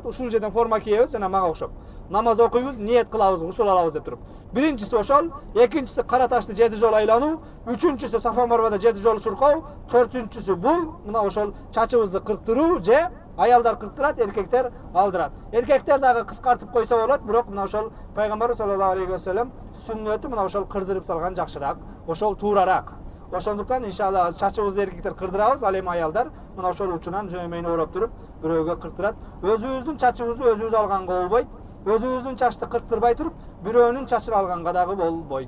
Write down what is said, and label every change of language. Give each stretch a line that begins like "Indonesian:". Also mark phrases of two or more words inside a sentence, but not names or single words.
Kyrgyz: Ушул жерден форма кийебиз жана мага окшоп. Намаз окуйбуз, ниет кылабыз, гусул алабыз деп туруп. Биринчиси ошол, экинчиси Кара ташты 7 жолу айлануу, үчүнчүсү Сафа Марвада 7 жолу чуркоо, төртүнчүсү бул мына ошол чачыбызды кырктыруу же аялдар кырктырат, эркектер алдырат. Эркектер дагы кыскартып койсо болот, бирок мына ошол пайгамбар
Arabic: صلى الله عليه وسلم
Kyrgyz: сүннөтү мына ошол кырдырып салган жакшыраак, ошол туурарак. Ошондуктан иншалла чачыбызды эркектер кырдырабыз, ал эми аялдар мына ошол учунан жөмөйүн ороп туруп бирөөгө кырктырат. Өзүбүздүн чачыбызды өзүбүз алганга болбойт. Өзүбүздүн чачты кырктырбай туруп, бирөөнүн чачын алганга дагы болбойт.